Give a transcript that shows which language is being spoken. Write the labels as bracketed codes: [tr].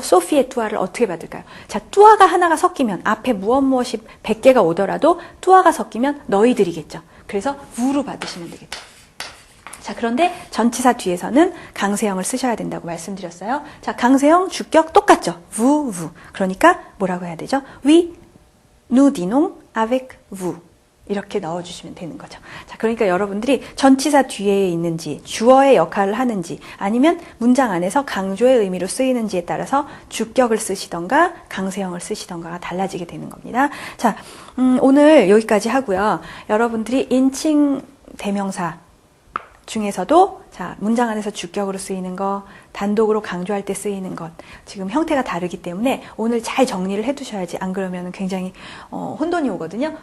[ko] 소피의 뚜아를 어떻게 받을까요? 자, 뚜아가 하나가 섞이면 앞에 무엇이 100개가 오더라도 뚜아가 섞이면 너희들이겠죠. 그래서 우로 받으시면 되겠죠. 자, 그런데 전치사 뒤에서는 강세형을 쓰셔야 된다고 말씀드렸어요. 자, 강세형 주격 똑같죠. 우. 그러니까 뭐라고 해야 되죠? [en] We, [fr] nous dînons avec vous. [ko] 이렇게 넣어주시면 되는 거죠. 자, 그러니까 여러분들이 전치사 뒤에 있는지, 주어의 역할을 하는지, 아니면 문장 안에서 강조의 의미로 쓰이는지에 따라서 주격을 쓰시던가, 강세형을 쓰시던가가 달라지게 되는 겁니다. 자, 오늘 여기까지 하고요. 여러분들이 인칭 대명사 중에서도 자, 문장 안에서 주격으로 쓰이는 것, 단독으로 강조할 때 쓰이는 것, 지금 형태가 다르기 때문에 오늘 잘 정리를 해두셔야지 안 그러면 굉장히 혼돈이 오거든요.